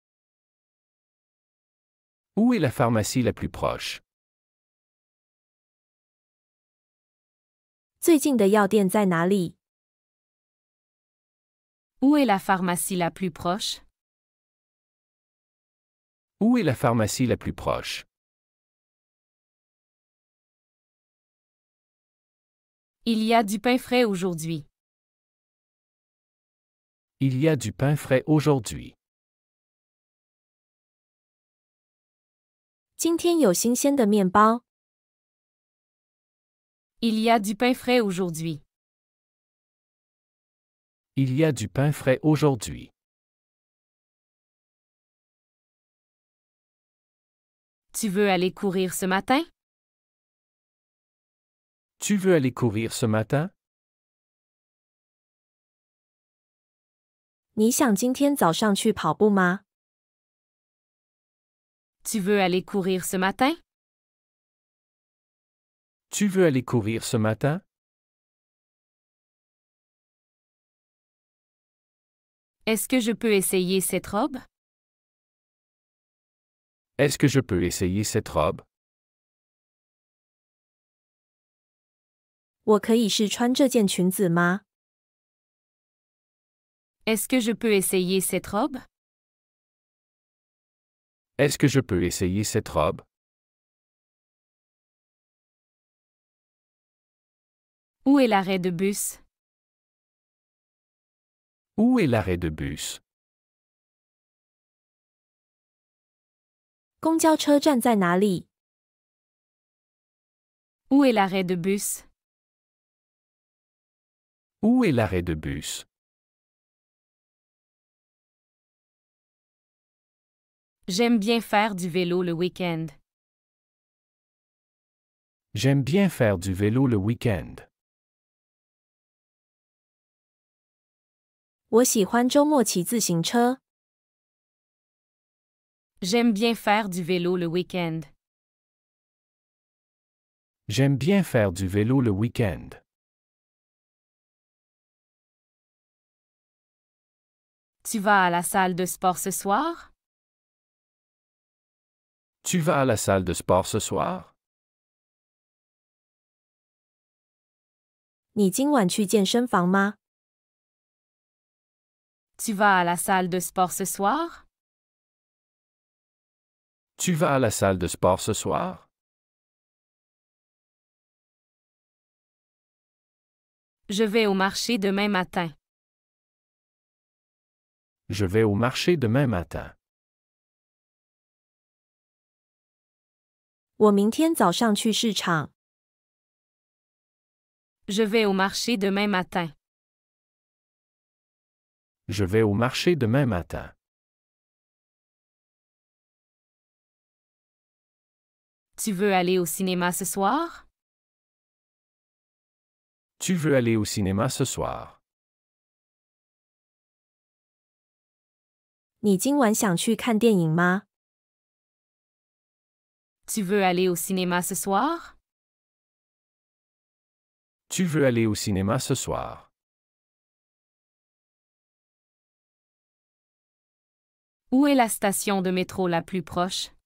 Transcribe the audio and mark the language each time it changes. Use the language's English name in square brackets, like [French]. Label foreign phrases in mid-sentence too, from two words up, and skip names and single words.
[French] Où est la pharmacie la plus proche? [Chinese] 最近的药店在哪里？ [French] Où est la pharmacie la plus proche? Où est la pharmacie la plus proche? Il y a du pain frais aujourd'hui. Il y a du pain frais aujourd'hui. [Chinese] 今天有新鲜的面包。 [French] Il y a du pain frais aujourd'hui. Il y a du pain frais aujourd'hui. Tu veux aller courir ce matin? Tu veux aller courir ce matin? [Chinese] 你想今天早上去跑步吗？ [French] Tu veux aller courir ce matin? Tu veux aller courir ce matin? Est-ce que je peux essayer cette robe? Est-ce que je peux essayer cette robe? [Chinese] 我可以试穿这件裙子吗？ [French] Est-ce que je peux essayer cette robe? Est-ce que je peux essayer cette robe? Où est l'arrêt de bus? Où est l'arrêt de bus? [Chinese] 公交车站在哪里？ [French] Où est l'arrêt de bus? Où est l'arrêt de bus? J'aime bien faire du vélo le week-end. J'aime bien faire du vélo le week-end. [Chinese] 我喜欢周末骑自行车。 [French] J'aime bien faire du vélo le week-end. J'aime bien faire du vélo le week-end. Tu vas à la salle de sport ce soir? Tu vas à la salle de sport ce soir? [Chinese] 你今晚去健身房吗？ [French] Tu vas à la salle de sport ce soir? Tu vas à la salle de sport ce soir? Je vais au marché demain matin. Je vais au marché demain matin. [Chinese] 我明天早上去市场。 [French] Je vais au marché demain matin. Je vais au marché demain matin. Tu veux aller au cinéma ce soir? Tu veux aller au cinéma ce soir? [Chinese] 你今晚想去看电影吗？ [French] Tu veux aller au cinéma ce soir? Tu veux aller au cinéma ce soir? Où est la station de métro la plus proche?